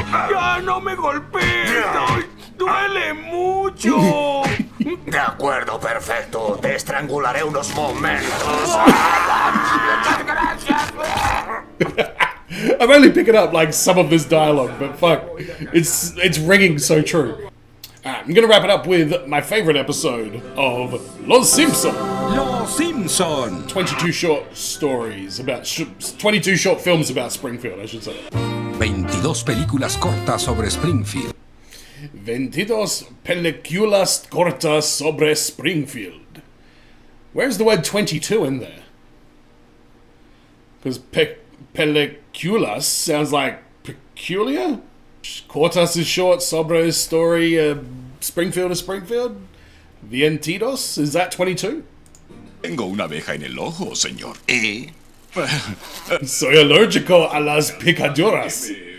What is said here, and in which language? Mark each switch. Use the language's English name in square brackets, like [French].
[Spanish] ¡Ya no me golpees! ¡Duele mucho! De acuerdo, perfecto. Te estrangularé unos momentos. ¡Muchas gracias! [English] I'm only picking up like some of this dialogue, but fuck, it's ringing so true. Alright, I'm gonna wrap it up with my favorite episode of Los Simpson. Los Simpson. 22 short stories about 22 short films about Springfield, I should say. [Spanish] 22 películas cortas sobre Springfield. 22 películas cortas sobre Springfield. [English] Where's the word 22 in there? Because películas sounds like peculiar. Cortas is short, sobre is story, Springfield is Springfield. Vientidos, is that 22? [Spanish] Tengo una abeja en el ojo, señor. ¿Y? Soy alérgico a las picaduras.